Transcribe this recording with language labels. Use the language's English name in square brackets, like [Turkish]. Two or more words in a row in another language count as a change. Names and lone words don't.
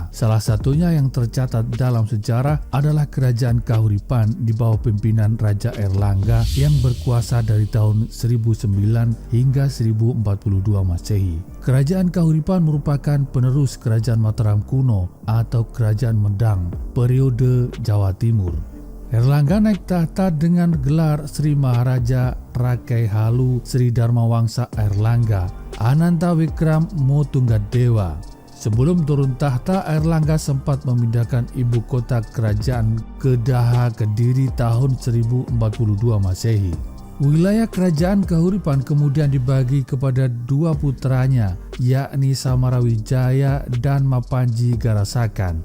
[Indonesian] Salah satunya yang tercatat dalam sejarah adalah Kerajaan Kahuripan di bawah pimpinan Raja Airlangga yang berkuasa dari tahun 1009 hingga 1042 Masehi. Kerajaan Kahuripan merupakan penerus Kerajaan Mataram kuno atau Kerajaan Medang periode Jawa Timur. Airlangga naik tahta dengan gelar Sri Maharaja Rakai Halu Sri Dharma Wangsa Airlangga Ananta Wikram Motunggadewa. Sebelum turun tahta, Airlangga sempat memindahkan ibu kota kerajaan ke Daha Kediri tahun 1042 Masehi. Wilayah kerajaan Kahuripan kemudian dibagi kepada dua putranya, yakni Samarawijaya dan Mapanji Garasakan.